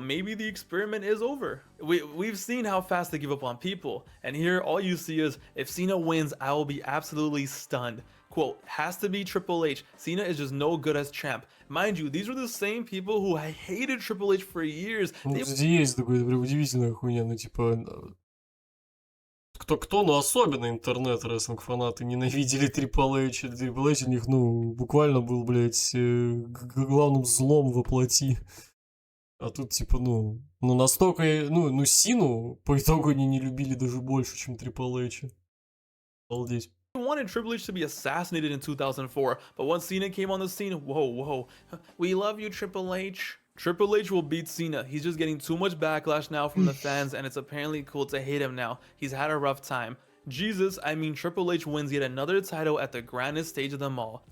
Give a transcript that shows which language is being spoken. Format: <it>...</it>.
<en>Maybe the experiment is over. We've seen how fast they give up on people. And here, all you see is, if Cena wins, I will be absolutely stunned. Quote, has to be Triple H. Cena is just no good as champ. Mind you, these were the same people who hated Triple H for years.</en> <ru>Есть такой удивительная хуйня, ну типа... Кто, но особенно интернет, рестлинг фанаты ненавидели Трипл Эйч. Трипл Эйч у них, ну, буквально был, блядь, главным злом воплоти. А тут, типа, ну настолько, ну, Сину по итогу они не любили даже больше, чем Трипл Эйча. Обалдеть.</ru> <en>wanted Triple H to be assassinated in 2004, but once Cena came on the scene, whoa, we love you, Triple H. Triple H will beat Cena. He's just getting too much backlash now from the fans, and it's apparently cool to hate him now. He's had a rough time. Jesus, I mean Triple H wins yet another title at the grandest stage of them all.</en>